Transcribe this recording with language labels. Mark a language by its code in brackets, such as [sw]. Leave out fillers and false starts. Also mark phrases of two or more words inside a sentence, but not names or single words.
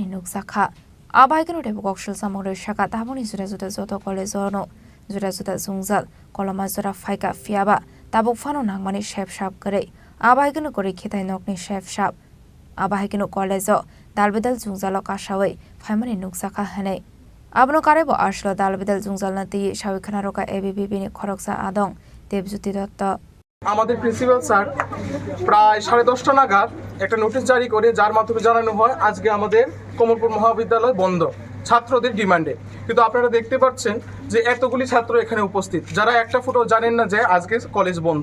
[trp] नुकसाखा आबाइकनो टेबो कक्सुल सामग्री शाखा ताबोनि जुदा जुदा जतो कलेजनो जुदा जुदा जुंजाल कलमा जरा फाइका फियाबा ताबुक फानो नांमानि शेप शाप करे आबाइकनो करे खिताय नकनि शेप शाप आबाइकनो कलेज दालबेदल जुंजाल कासावै फाइमानि नुकसाखा हनै आबनो कारेबो आसलो दालबेदल जुंजाल नति साबिखाना रका एबिबिनि खरकसा आदं देबज्योति दत्त [bn] আমাদের প্রিন্সিপাল স্যার প্রায় 10:30 নাগাদ একটা নোটিশ জারি করে যার মাধ্যমে জানানো হয় আজকে আমাদের কমলপুর মহাবিদ্যালয় বন্ধ ছাত্রদের ডিমান্ডে। কিন্তু আপনারা দেখতে পাচ্ছেন যে এতগুলি ছাত্র এখানে উপস্থিত যারা একটা ফুটও জানেন না যে আজকে কলেজ বন্ধ।